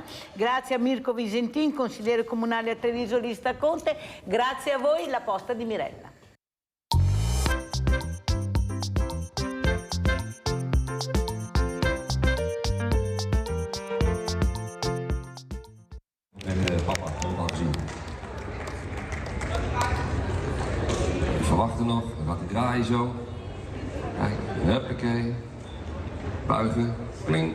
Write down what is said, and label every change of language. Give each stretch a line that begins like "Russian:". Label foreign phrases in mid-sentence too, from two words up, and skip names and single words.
Italian: Grazie a Mirko Visentin, consigliere comunale a Treviso, lista Conte. Grazie a voi, La Posta di Mirella.
Dutch: Papa, helemaal gezien. Even wachten nog, dan gaat hij draaien zo. Kijk, huppakee. Buigen, kling.